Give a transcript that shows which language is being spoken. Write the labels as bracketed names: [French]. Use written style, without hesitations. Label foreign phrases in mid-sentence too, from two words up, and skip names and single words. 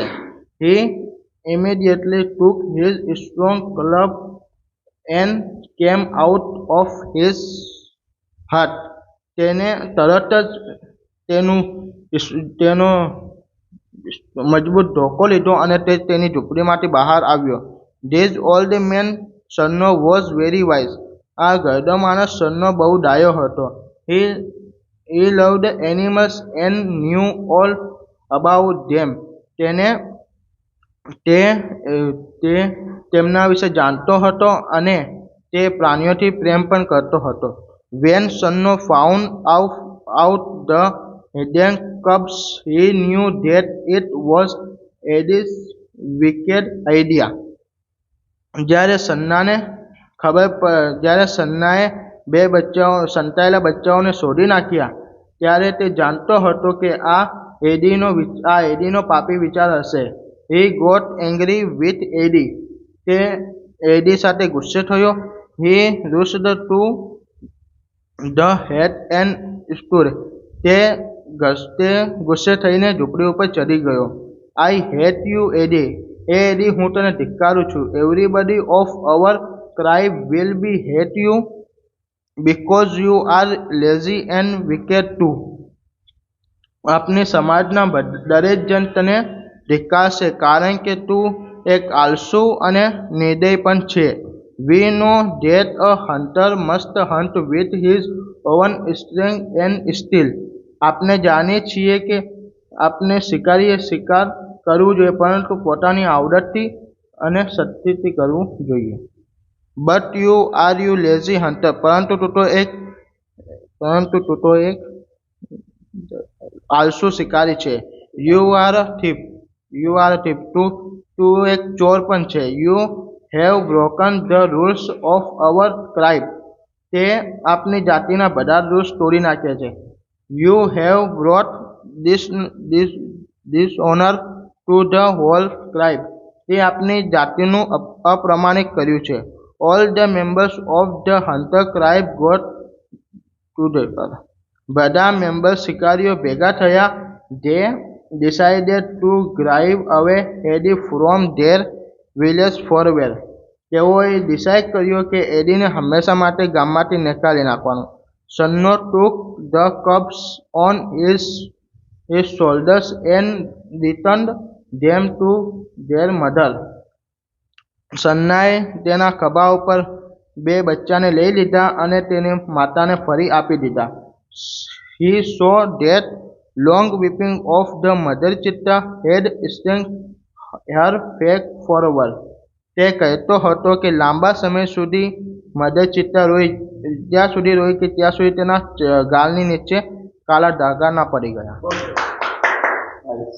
[English] He immediately took his strong club and came out of his hut. [Gujarati] તેને તરત જ તેનો મજબૂત ધોકો લીધો અને તે તેની ઝૂંપડીમાંથી બહાર આવ્યો. [English] This old man sonno was very wise. [Gujarati] આ ગરડો માણસ સન્નો બહુ ડાયો હતો. [English] He loved animals and knew all about them. [Gujarati] તે તેમના વિશે જાણતો હતો અને તે પ્રાણીઓથી પ્રેમ પણ કરતો હતો. [English] When Sanno found out the hidden cubs, he knew that it was Eddie's wicked idea. [Gujarati] જ્યારે સન્નાએ બે સંતાયેલા બચ્ચાઓને શોધી નાખ્યા ત્યારે તે જાણતો હતો કે આ એડીનો પાપી વિચાર હશે. [English] He got angry with Eddie. [Gujarati] તે એડી સાથે ગુસ્સે થયો. [English] He rushed to the hut and stood. [Gujarati] તે ગુસ્સે થઈને ઝૂંપડી ઉપર ચડી ગયો. [English] I hate you, Eddie. [Gujarati] એડી, હું તને ધિક્કારું છું. [English] Everybody of our tribe will be hate you because you are lazy and wicked too. [Gujarati] આપની સમાજના દરેક જણ તને ધિક્કારશે કારણ કે તું એક આળસુ અને નિર્દય પણ છે. [English] We know that a hunter must hunt with his own strength and skill. [Gujarati] આપણે જાણીએ છીએ કે આપણે શિકારીએ શિકાર કરવું જોઈએ પરંતુ પોતાની આવડતથી અને શક્તિથી કરવું જોઈએ. [English] But you are lazy hunter. [Gujarati] પરંતુ તું તો એક આળસુ શિકારી છે. [English] You are a thief. [Gujarati] તું એક ચોર પણ છે. [English] You have broken the rules of our tribe. [Gujarati] તે આપની જાતિના બધા રૂલ્સ તોડી નાખ્યા છે. [English] You have brought dishonor to the whole tribe. [Gujarati] તે આપની જાતિનું અપ્રમાણિત કર્યું છે. [English] All the members of the hunter tribe got together. [Gujarati] બધા મેમ્બર્સ શિકારીઓ ભેગા થયા. [English] They decided to drive away Eddie from their village forever. [Gujarati] તેઓએ ડિસાઇડ કર્યો કે એડીને હંમેશા માટે ગામમાંથી નીકાળી નાખવાનું. [English] Sanno took the cubs on his shoulders and returned them to their mother. [Gujarati] સન્નાએ તેના ખભા ઉપર બે બચ્ચાને લઈ લીધા અને તેની માતાને ફરી આપી દીધા. [English] He saw that long weeping of the mother cheetah had strengthened her faith forever. [Gujarati] તે કહેતો હતો કે લાંબા સમય સુધી [English] mother cheetah [Gujarati] રોઈ જ્યાં સુધી રોઈ કે ત્યાં સુધી તેના ગાલની નીચે કાળા ડાઘા ના પડી ગયા.